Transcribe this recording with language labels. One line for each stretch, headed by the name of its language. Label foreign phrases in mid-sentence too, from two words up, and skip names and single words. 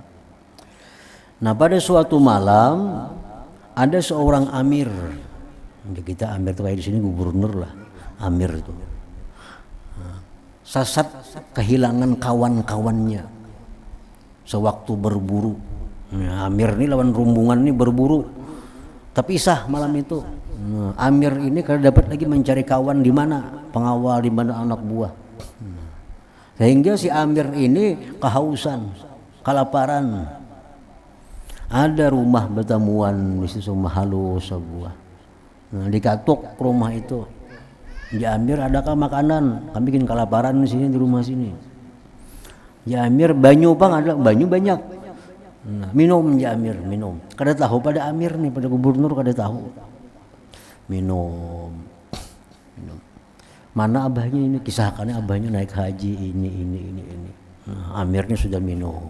Indonesian: Nah, pada suatu malam ada seorang amir. Kita amir itu kayak di sini gubernur lah, amir itu. Nah, sasat kehilangan kawan-kawannya sewaktu berburu. Nah, amir ini lawan rombongan ini berburu, terpisah malam itu. Nah, amir ini kalau dapat lagi mencari kawan di mana, pengawal di mana, anak buah. Sehingga si amir ini kehausan, kelaparan. Ada rumah bertemuan di situ, rumah halus sebuah. Nah, dikatuk rumah itu. Ya amir, adakah makanan? Kami bikin kelaparan di sini, di rumah sini. Ya amir,
Banjar: banyu bang, ada banyu banyak.
Indonesian: Nah, minum ya amir, minum.
Banjar: Kada tahu pada amir nih, pada gubernur kada tahu.
Indonesian: Minum. Mana abahnya ini? Kisahkannya abahnya naik haji ini. Nah, amirnya sudah minum.